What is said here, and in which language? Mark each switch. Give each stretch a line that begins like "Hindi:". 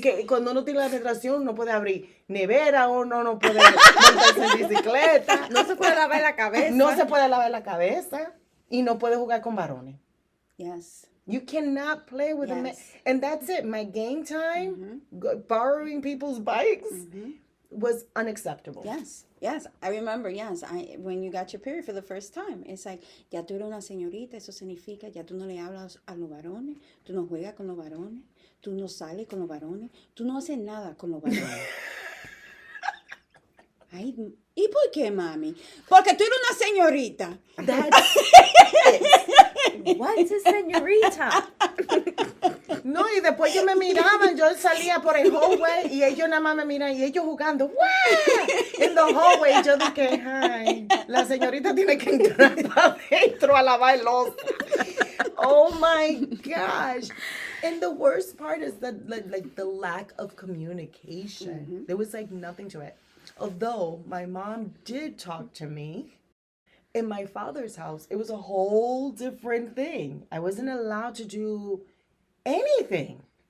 Spanish: que cuando uno tiene la registración no puede abrir nevera o no puede montarse en bicicleta. No se puede lavar la cabeza. No se puede lavar la cabeza y no puede jugar con varones.
English: Yes. You cannot play with a man. Yes. And that's it. My game time, borrowing people's bikes, was unacceptable. Yes. Yes. I remember, yes. When you got your period for the first time, it's like,
Spanish: ya tú eres una señorita, eso significa, ya tú no le hablas a los varones, tú no juegas con los varones, tú no sales con los varones, tú no haces nada con los varones. Ay, ¿y por qué, mami? Porque tú eres una señorita.
English: That's What is señorita?
Spanish: No, y después ellos me miraban, yo salía por el hallway y ellos nada más me miran y ellos jugando, ¡wow! En
English: the hallway,
Spanish: y yo dije, ay, la señorita tiene que entrar para adentro a lavar losa.
English: Oh my gosh. And the worst part is that like the lack of communication. There was like nothing to it. Although my mom did talk to me. In my father's house, it was a whole different thing. I wasn't allowed to do anything.